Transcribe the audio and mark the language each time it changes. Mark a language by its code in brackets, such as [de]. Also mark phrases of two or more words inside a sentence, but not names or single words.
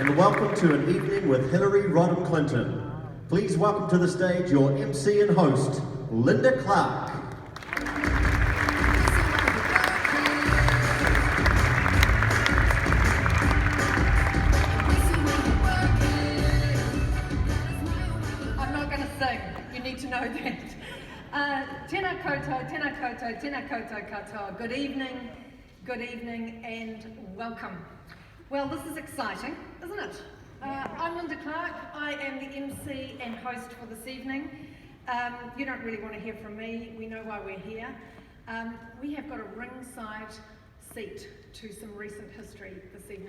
[en] welcome to an evening with Hillary Rodham Clinton. Please welcome to the stage your MC and host, Linda Clark. I'm not going to sing, you need to know that. [mi] Tēnā koutou, tēnā koutou, tēnā koutou katoa. [en] Good evening and welcome. Well, this is exciting, isn't it? I'm Linda Clark. I am the MC and host for this evening. You don't really want to hear from me. We know why we're here. We have got a ringside seat to some recent history this evening.